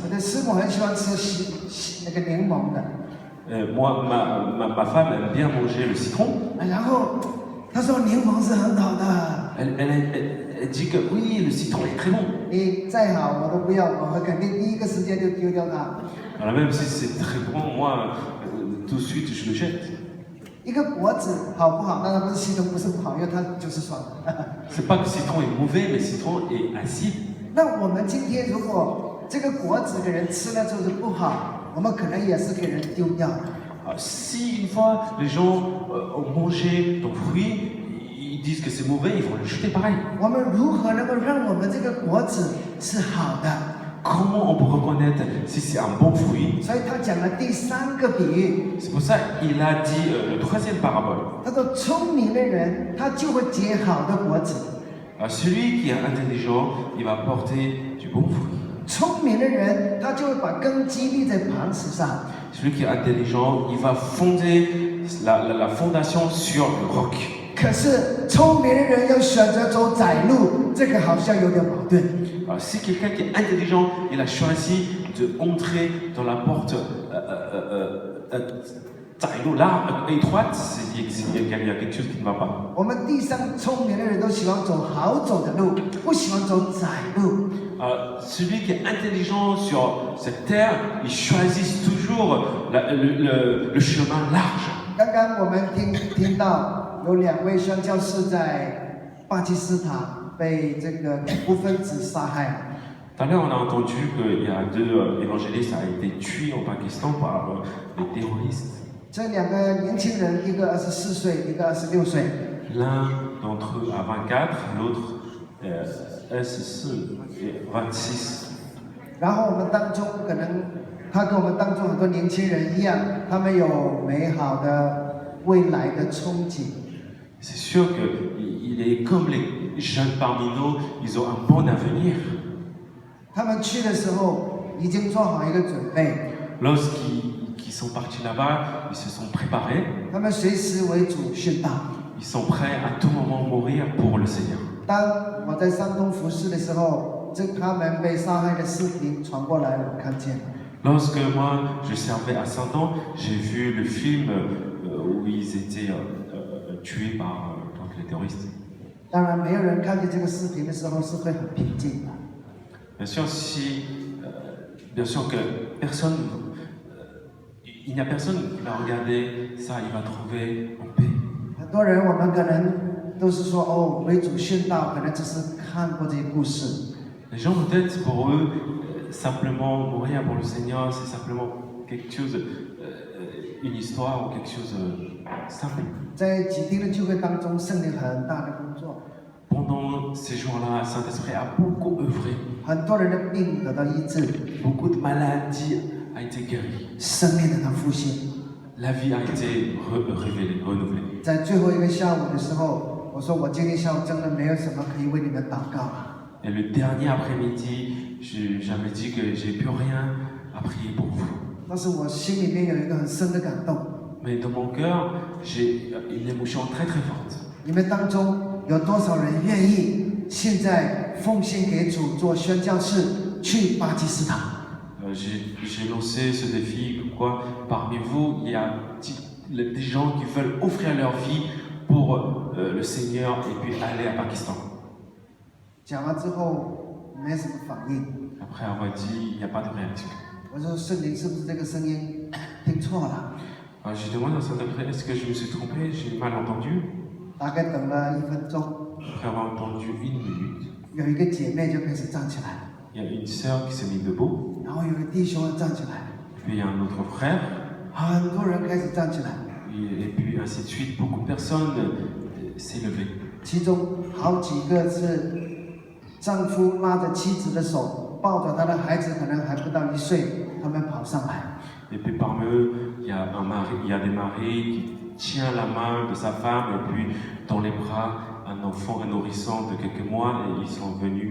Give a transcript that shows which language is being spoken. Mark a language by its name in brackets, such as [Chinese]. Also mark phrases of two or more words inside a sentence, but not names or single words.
[Chinese] 我的师母很喜欢吃那个柠檬的， [French] Moi, ma femme aime bien manger le citron. [Chinese] 然后她说柠檬是很好的， [French] Elle dit que oui, le citron est très bon. [Chinese] 你再好我都不要，我会肯定第一个时间就丢掉它。 [French] Alors même si c'est très bon, moi, tout de suite, je le jette. [Chinese] 一个果子好不好？当然不是系统不是不好，因为它就是酸。 [French] C'est pas que le citron est mauvais, mais le citron est acide. [Chinese] 那我们今天如果这个果子给人吃了之后是不好，我们可能也是给人丢掉的。 [French] Alors, si une fois les gens ont mangé ton fruit, ils disent que c'est mauvais, ils vont le jeter pareil. [Chinese] 我们如何能够让我们这个果子是好的？ [French] Comment on peut reconnaître si c'est un bon fruit? [Chinese] 所以他讲了第三个比喻， [French] C'est pour ça qu'il a dit le troisième parabole. [Chinese] 他说聪明的人他就会结好的果子， [French] Alors, celui qui est intelligent, il va porter du bon fruit. [Chinese] 聪明的人他就会把根基立在磐石上。 [French] Celui qui est intelligent, il va fonder la fondation sur le roc. [Chinese] 可是聪明的人要选择走窄路，这个好像有点矛盾。 [French] Alors, si quelqu'un qui est intelligent, il a choisi d'entrer dans la porte étroite, il y a quelque chose qui ne va pas. [Chinese] 我们地上聪明的人都喜欢走好走的路，不喜欢走窄路。 [French] Celui qui est intelligent sur cette terre, il choisit toujours le chemin large. [Chinese] 刚刚我们听到有2位宣教士在巴基斯坦被这个恐怖分子杀害。 [French] Tout à l'heure, on a entendu qu'il y a 2 évangélistes qui ont été tués au Pakistan par les terroristes. [Chinese] 这2个年轻人，一个24岁，一个26岁。 [French] L'un d'entre eux a 24, l'autre S4 et 26. [Chinese] 然后我们当中可能他跟我们当中很多年轻人一样，他们有美好的未来的憧憬。 [French] C'est sûr qu'il est comme les jeunes parmi nous, ils ont un bon avenir. [Chinese] 他们去的时候已经做好一个准备， [French] Lorsqu'ils sont partis là-bas, ils se sont préparés. [Chinese] 他们随时为主殉道。 [French] Ils sont prêts à tout moment mourir pour le Seigneur. [Chinese] 当我在山东服侍的时候，他们被杀害的视频传过来，我看见了。 [French] Lorsque moi je servais à Saint-Ouen, j'ai vu le film où ils étaient tués par les terroristes. [Chinese] 当然，没有人看见这个视频的时候是会很平静的。 [French] Bien sûr que personne, il n'y a personne qui va regarder ça, il va trouver en paix. [Chinese] 很多人我们可能都是说哦，为主殉道，可能只是看过这些故事。 [French] Les gens peut-être pour eux, simplement mourir pour le Seigneur, c'est simplement quelque chose, une histoire ou quelque chose simple. [Chinese] 在几天的聚会当中，圣灵很大的工作， [French] Pendant ces jours-là, Saint-Esprit a beaucoup œuvré. [Chinese] 很多人的病得到医治， [French] Beaucoup de maladies ont été guéries. [Chinese] 生命得到复兴。 [French] La vie a été révélée, renouvelée. [Chinese] 在最后一个下午的时候，我说我今天下午真的没有什么可以为你们祷告了。 [French] Et le dernier après-midi, j'avais dit que j'ai plus rien à prier pour vous. [Chinese] 但是我心里面有一个很深的感动， [French] Mais dans mon cœur, j'ai une émotion très très forte. [Chinese] 你们当中有多少人愿意现在奉献给主做宣教士去巴基斯坦？ [French] J'ai lancé ce défi, quoi, parmi vous, il y a des gens qui veulent offrir leur vie pour le Seigneur et puis aller à Pakistan. [Chinese] 讲完之后没什么反应， [French] Après avoir dit, il n'y a pas de réaction. [Chinese] 我说圣灵是不是这个声音听错了？ [French] Alors, je demande à Saint-André, est-ce que je me suis trompé, j'ai mal entendu? [Chinese] 大概等了1分钟， [French] Après avoir entendu 1 minute, [Chinese] 有一个姐妹就开始站起来， [French] il y a une sœur qui s'est mise debout, [Chinese] 然后有个弟兄也站起来， [French] puis il y a un autre frère, [Chinese] 很多人开始站起来， [French] et puis ainsi de suite. Beaucoup de personnes s'est levées. [Chinese] 其中好几个是丈夫拉着妻子的手，抱着他的孩子，可能还不到1岁，他们跑上来。 [French] Et puis parmi eux, il y a des maris qui tiennent la main de sa femme et puis dans les bras un enfant, un nourrisson de quelques mois et ils sont venus.